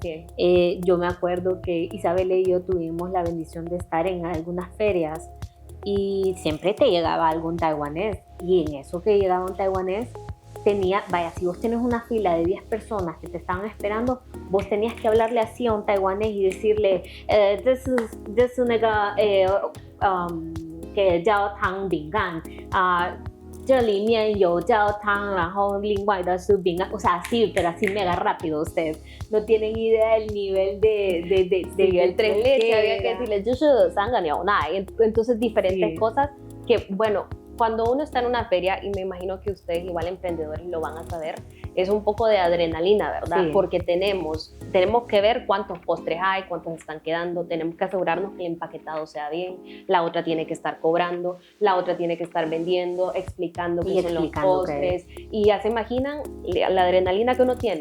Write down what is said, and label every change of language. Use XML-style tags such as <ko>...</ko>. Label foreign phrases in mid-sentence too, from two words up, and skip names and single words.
<es>Yo me acuerdo que Isabel y yo tuvimos la bendición de estar en algunas ferias y siempre te llegaba algún taiwanés, y en eso que llegaba un taiwanés si vos tenés una fila de 10 personas que te estaban esperando, vos tenías que hablarle así a un taiwanés y decirle</es> <en>this is</en> <es>que</es> <zh>焦糖饼干, 这里面有焦汤，然后另外的是饼干，</zh> <es>o sea, así, pero así mega rápido. Ustedes no tienen idea del nivel de</es> <zh>el tres leches, había que decirle 就是三个牛奶,</zh> <es>entonces diferentes cosas que, bueno, cuando uno está en una feria, y me imagino que ustedes igual emprendedores lo van a saber, es un poco de adrenalina, ¿verdad? Sí. Porque tenemos que ver cuántos postres hay, cuántos están quedando, tenemos que asegurarnos que el empaquetado sea bien, la otra tiene que estar cobrando, la otra tiene que estar vendiendo, explicando qué son los postres, y ya se imaginan la adrenalina que uno tiene.</es>